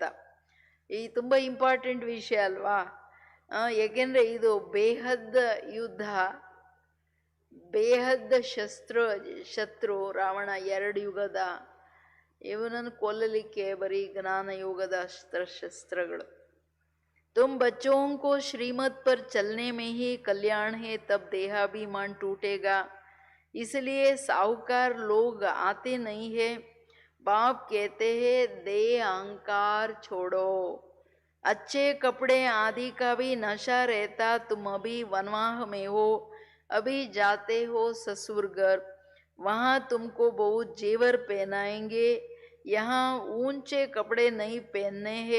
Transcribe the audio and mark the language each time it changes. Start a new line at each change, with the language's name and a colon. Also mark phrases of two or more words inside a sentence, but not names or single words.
Kannada: ಈ ತುಂಬ ಇಂಪಾರ್ಟೆಂಟ್ ವಿಷಯ ಅಲ್ವಾ? ಏಕೆಂದರೆ ಇದು ಬೇಹದ್ದ ಯುದ್ಧ, ಬೇಹದ್ದ ಶತ್ರು ರಾವಣ, 2 ಯುಗದ, ಇವನನ್ನು ಕೊಲ್ಲಲಿಕ್ಕೆ ಬರೀ ಜ್ಞಾನ ಯೋಗದ ಶಸ್ತ್ರಗಳು.
Hindi: तुम बच्चों को श्रीमत पर चलने में ही कल्याण है, तब देहाभिमान टूटेगा। इसलिए साहूकार लोग आते नहीं है। बाप कहते हैं देह अहंकार छोड़ो। अच्छे कपड़े आदि का भी नशा रहता, तुम अभी वनवाह में हो, अभी जाते हो ससुर घर, वहाँ तुमको बहुत जेवर पहनाएंगे, यहाँ ऊंचे कपड़े नहीं पहनने हैं।